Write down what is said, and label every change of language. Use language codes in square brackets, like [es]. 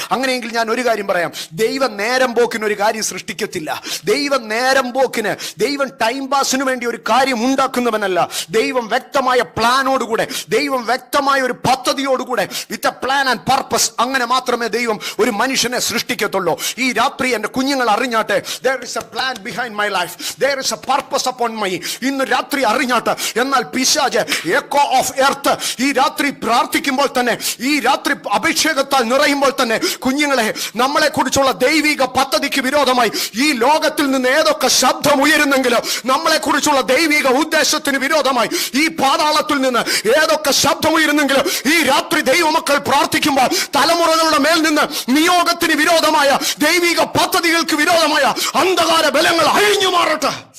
[ml] അങ്ങനെയെങ്കിൽ ഞാൻ ഒരു കാര്യം പറയാം, ദൈവം നേരം പോക്കിന് ഒരു കാര്യം സൃഷ്ടിക്കത്തില്ല. ദൈവം നേരം പോക്കിന്, ദൈവം ടൈം പാസിന് വേണ്ടി ഒരു കാര്യം ഉണ്ടാക്കുന്നവനല്ല. ദൈവം വ്യക്തമായ പ്ലാനോടുകൂടെ, ദൈവം വ്യക്തമായ ഒരു പദ്ധതിയോടുകൂടെ, [en] with a plan and purpose, [ml] അങ്ങനെ മാത്രമേ ദൈവം ഒരു മനുഷ്യനെ സൃഷ്ടിക്കത്തുള്ളൂ. ഈ രാത്രി എൻ്റെ കുഞ്ഞുങ്ങൾ അറിഞ്ഞാട്ടെ, [en] there is a plan behind my life, there is a purpose upon me. [ml] ഇന്ന് രാത്രി അറിഞ്ഞാട്ടെ. എന്നാൽ പിശാച് [en] echo of earth [ml] ഈ രാത്രി പ്രാർത്ഥിക്കുമ്പോൾ തന്നെ, ഈ രാത്രി അഭിഷേകത്താൽ നിറയുമ്പോൾ തന്നെ, കുഞ്ഞുങ്ങളെ, നമ്മളെ കുറിച്ചുള്ള ദൈവിക പദ്ധതിക്ക് വിരോധമായി ഈ ലോകത്തിൽ നിന്ന് ഏതൊക്കെ ശബ്ദം ഉയരുന്നെങ്കിലും, നമ്മളെ കുറിച്ചുള്ള ദൈവിക ഉദ്ദേശത്തിന് വിരോധമായി ഈ പാതാളത്തിൽ നിന്ന് ഏതൊക്കെ ശബ്ദം ഉയരുന്നെങ്കിലും, ഈ രാത്രി ദൈവമക്കൾ പ്രാർത്ഥിക്കുമ്പോൾ തലമുറകളുടെ മേൽ നിന്ന് നിയോഗത്തിന് വിരോധമായ, ദൈവിക പദ്ധതികൾക്ക് വിരോധമായ അന്ധകാര ബലങ്ങൾ അഴിഞ്ഞു മാറട്ടെ.